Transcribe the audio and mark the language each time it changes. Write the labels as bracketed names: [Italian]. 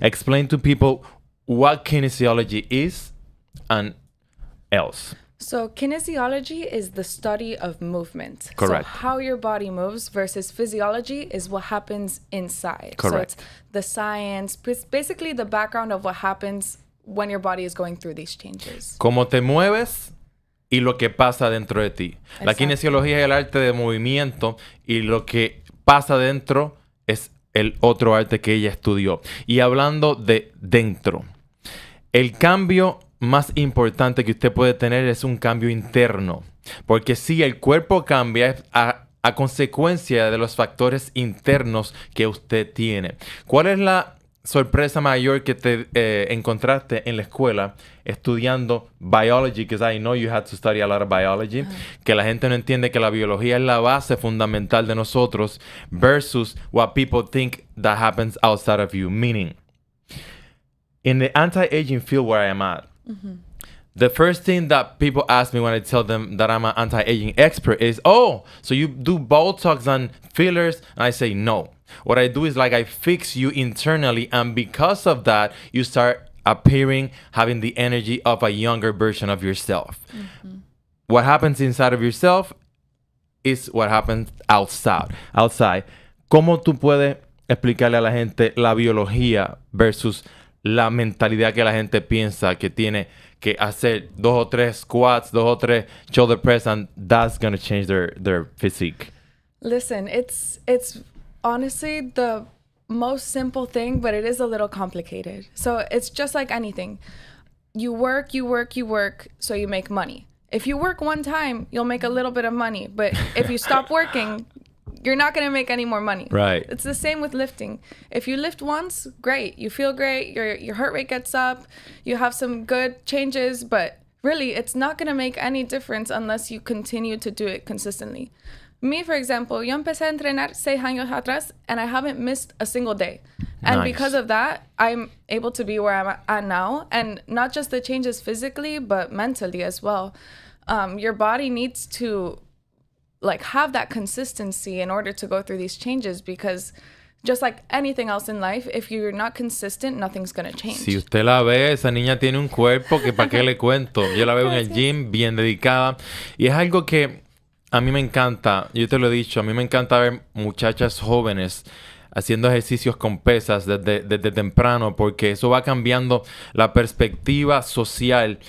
[English] Explain to people what kinesiology is and else. So kinesiology is the study of movement. Correct. So how your body moves versus physiology is what happens inside. Correct. So it's the science, basically the background of what happens when your body is going through these changes. [Spanish] Cómo te mueves y lo que pasa dentro de ti. Exacto. La kinesiología es el arte de movimiento y lo que pasa dentro es el otro arte que ella estudió. Y hablando de dentro, el cambio más importante que usted puede tener es un cambio interno. Porque si el cuerpo cambia es a consecuencia de los factores internos que usted tiene. ¿Cuál es la sorpresa mayor que te encontraste en la escuela estudiando biology? [English] Because I know you had to study a lot of biology. [Spanish] Que la gente no entiende que la biología es la base fundamental de nosotros versus [English] what people think that happens outside of you. Meaning, in the anti-aging field where I am at, the first thing that people ask me when I tell them that I'm an anti-aging expert is, oh, so you do Botox and fillers? And I say, no. What I do is, like, I fix you internally, and because of that, you start appearing, having the energy of a younger version of yourself. What happens inside of yourself is what happens outside. [Spanish] ¿Cómo tú puedes explicarle a la gente la biología versus la mentalidad que la gente piensa que tiene que hacer 2 o 3 squats, 2 o 3 shoulder press, [English] and that's going to change their physique? Listen, it's honestly the most simple thing, but it is a little complicated. So it's just like anything. You work, so you make money. If you work one time, you'll make a little bit of money. But if you stop working, you're not going to make any more money. Right. It's the same with lifting. If you lift once, great. You feel great. Your heart rate gets up. You have some good changes, but really, it's not going to make any difference unless you continue to do it consistently. Me, for example, [Spanish] yo empecé a entrenar 6 años atrás, [English] and I haven't missed a single day. And Nice. because of that, I'm able to be where I'm at now. And not just the changes physically, but mentally as well. Your body needs to like have that consistency in order to go through these changes, because just like anything else in life, if you're not consistent, nothing's going to change. [Spanish] Si usted la ve, esa niña tiene un cuerpo que para qué le cuento. Yo la veo en el gym, bien dedicada. Y es algo que a mí me encanta. Yo te lo he dicho, a mí me encanta ver muchachas jóvenes haciendo ejercicios con pesas desde temprano, porque eso va cambiando la perspectiva social.